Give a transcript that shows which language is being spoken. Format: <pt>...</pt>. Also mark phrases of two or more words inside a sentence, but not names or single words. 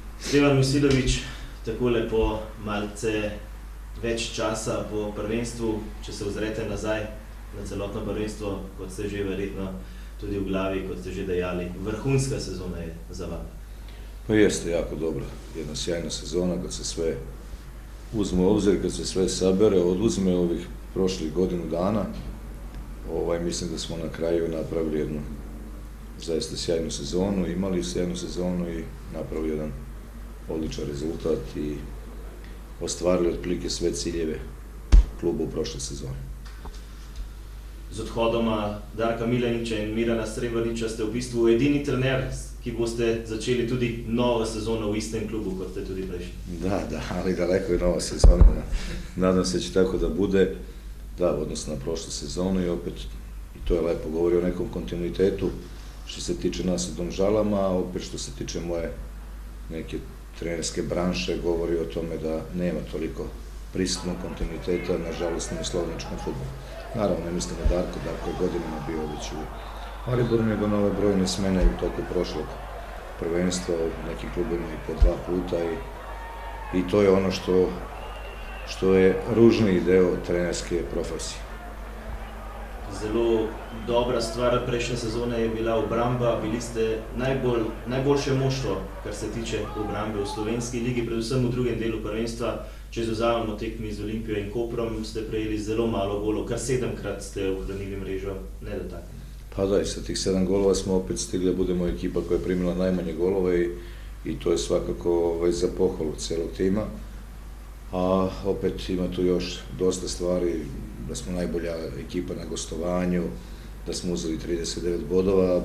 <sl>Stevan Mojsilović, takole po malce več časa po prvenstvu, če se ozrete nazaj na celotno prvenstvo, kot ste že verjetno tudi v glavi, kot ste že dejali, vrhunska sezona je za vami.</sl> <sr>Pa jeste jako dobro, jedna sjajna sezona kad se sve uzme u obzir, kad se sve sabere, oduzme ovih prošlih godinu dana. Mislim da smo na kraju napravili jednu zaista sjajnu sezonu, imali sjajnu sezonu i napravili jedan odličan rezultat i ostvarili otprilike sve ciljeve kluba u prošle sezoni.</sr> <sl>Z odhodoma Darka Milaniča in Mirana Srebrniča ste v bistvu edini trener, ki boste začeli tudi novo sezono v istem klubu, kot ste tudi prejšnji.</sl> <sr>Da, ali daleko je nova sezona. Nadam se će tako da bude, da, odnosno na prošlu sezonu i opet, i to je lepo, govori o nekom kontinuitetu što se tiče nas u Domžalama, a opet što se tiče moje neke trenerske branše, govori o tome da nema toliko prisutnog kontinuiteta, nažalost, ni u slovenačkom fudbalu. Naravno, ne mislim na Darko je godinama bio već u Mariboru, nego nove brojne smene u toku prošlog prvenstva, nekim klubima i po 2 puta i to je ono što je ružniji deo trenerske profesije.</sr> <sl>Zelo dobra stvar prejšnje sezone je bila obramba, bili ste najboljše moštvo, kar se tiče obrambe v slovenski ligi, predvsem v drugem delu prvenstva. Če izvzamemo tekmi z Olimpijo in Koprom, ste prejeli zelo malo golov, kar 7-krat ste ohranili mrežo nedotaknjeno.</sl> <sr>Pa da, i sa tih 7 golova smo opet stigli da budemo ekipa koja je primila najmanje golove i to je svakako za pohvalu celog tima. A opet ima tu još dosta stvari, da smo najbolja ekipa na gostovanju, da smo uzeli 39 bodova.</sr>